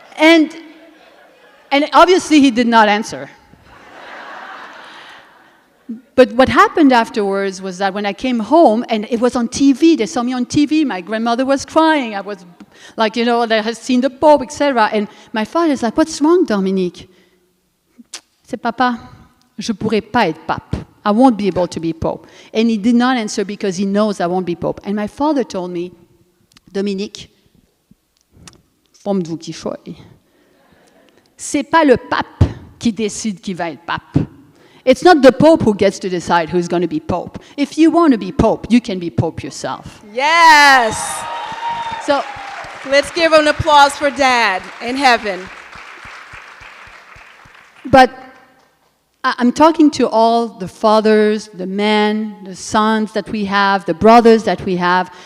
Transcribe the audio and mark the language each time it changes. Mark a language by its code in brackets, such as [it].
[en] And obviously he did not answer. But what happened afterwards was that when I came home, and it was on TV, they saw me on TV, my grandmother was crying, I was like, you know, they had seen the Pope, etc. And my father is like, what's wrong, Dominique? I said, [fr] Papa, je pourrais pas être pape. [en] I won't be able to be Pope. And he did not answer because he knows I won't be Pope. And my father told me, [fr] Dominique, forme-vous qui choisit. C'est pas le pape qui décide qui va être pape. [en] It's not the Pope who gets to decide who's going to be Pope. If you want to be Pope, you can be Pope yourself. Yes. So Let's give an applause for Dad in heaven. But I'm talking to all the fathers, the men, the sons that we have, the brothers that we have.